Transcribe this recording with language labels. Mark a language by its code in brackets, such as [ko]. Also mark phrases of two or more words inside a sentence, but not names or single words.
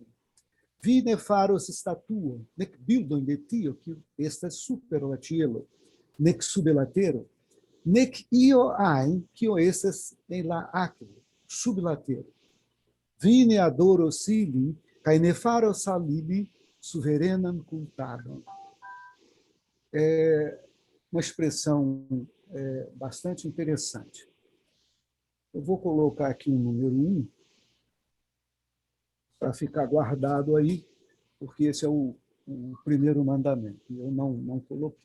[eo] Vi ne faros statuon, nek bildojn de tio, kiu estas super la ĉielo, nek sube la tero, nek io ajn, kio estas en la akvo, sub la tero. Vi ne adoros ilin, kaj ne faros al ili suverenan kultadon. [pt] É uma expressão bastante interessante. Eu vou colocar aqui um número 1, para ficar guardado aí, porque esse é o primeiro mandamento, e eu não coloquei.